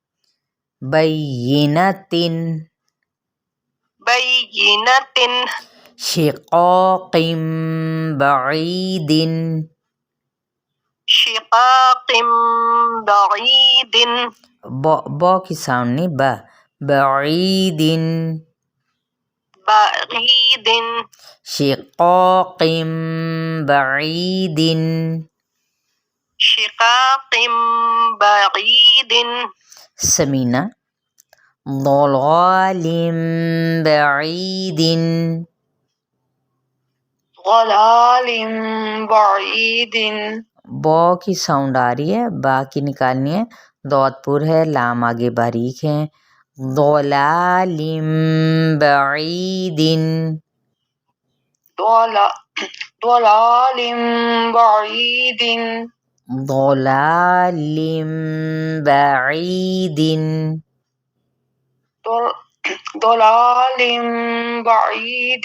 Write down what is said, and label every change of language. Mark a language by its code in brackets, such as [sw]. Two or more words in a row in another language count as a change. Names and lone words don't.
[ar] بینۃ، بینۃ، شقاق بعید، شقاق بعید، [ur] با کی ساؤنڈ نہیں، [ar] بعید، بعید، شقاق بعید، شقاق بعید، سمینہ ضلال بعید، ضلال بعید، [ur] با کی ساؤنڈ آ رہی ہے، با کی نکالنی ہے، دود پر ہے، لام آگے باریک ہے، [ar] ضلال بعید، ضلال بعید، ضلال بعید، ضلال بعید،